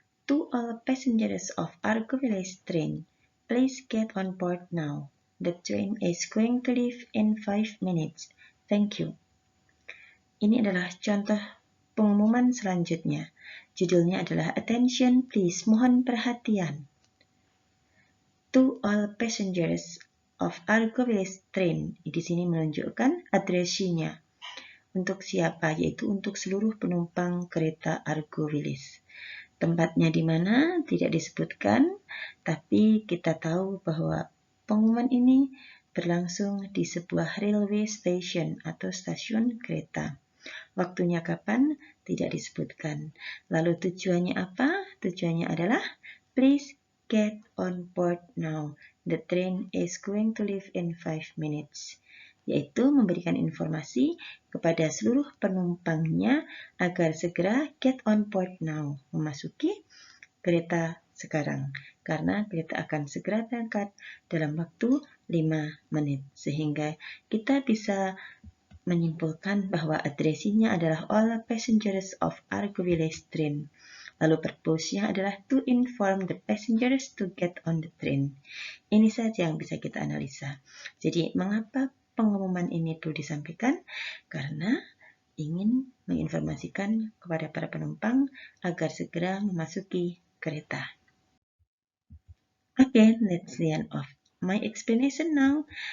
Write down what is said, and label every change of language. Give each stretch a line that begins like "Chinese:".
English: To all passengers of Argo Village train, please get on board now. The train is going to leave in 5 minutes. Thank you.
Indonesian: Ini adalah contoh pengumuman selanjutnya. Judulnya adalah
English: Attention please,
Indonesian: mohon perhatian.
English: To all passengers of Argo Village train.
Indonesian: Di sini menunjukkan addressee-nya. Untuk siapa? Yaitu untuk seluruh penumpang kereta Argo Village. Tempatnya di mana tidak disebutkan, tapi kita tahu bahwa pengumuman ini berlangsung di sebuah
English: railway station
Indonesian: atau stasiun kereta. Waktunya kapan? Tidak disebutkan. Lalu tujuannya apa? Tujuannya adalah
English: please get on board now. The train is going to leave in 5 minutes.
Indonesian: Yaitu memberikan informasi kepada seluruh penumpangnya agar segera
English: get on board now,
Indonesian: memasuki kereta sekarang, karena kereta akan segera berangkat dalam waktu 5 menit, sehingga kita bisa menyimpulkan bahwa addressee-nya adalah
English: all passengers of Argo Village train.
Indonesian: Lalu purpose-nya adalah
English: to inform the passengers to get on the train.
Indonesian: Ini saja yang bisa kita analisa. Jadi, mengapa pengumuman ini perlu disampaikan? Karena ingin menginformasikan kepada para penumpang agar segera memasuki kereta.
English: Okay, that's the end of my explanation now.